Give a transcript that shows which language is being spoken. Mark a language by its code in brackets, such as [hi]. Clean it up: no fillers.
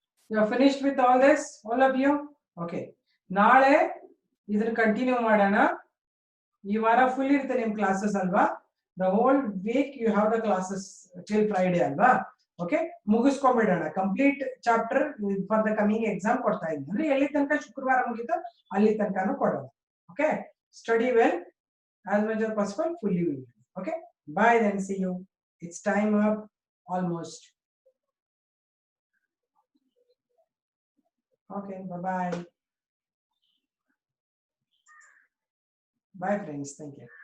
[en] You are finished with all this, all of you? [kn] Okay. ನಾಳೆ ಇದನ್ನ continue ಮಾಡೋಣ. ಈ ವಾರ ಫುಲ್ ಇರುತ್ತೆ ನಿಮ್ಮ ಕ್ಲಾಸಸ್ ಅಲ್ವಾ? [en] The whole week you have the classes till Friday [kn] ಅಲ್ವಾ? Okay, ಮುಗಿಸ್ಕೊಂಡ್ಬಿಡೋಣ. [en] complete chapter for the coming exam [kn] ಕೊಡ್ತಾ ಇದ್ದೀನಿ. ಅಂದ್ರೆ ಎಲ್ಲಿ ತನಕ ಶುಕ್ರವಾರ ಮುಗಿತೋ ಅಲ್ಲಿ ತನಕನೂ ಕೊಡೋಣ. [en] Okay, study well as much as possible, fully will. Okay, bye then, see you. It's time up almost. Okay, bye-bye. Bye friends, thank you.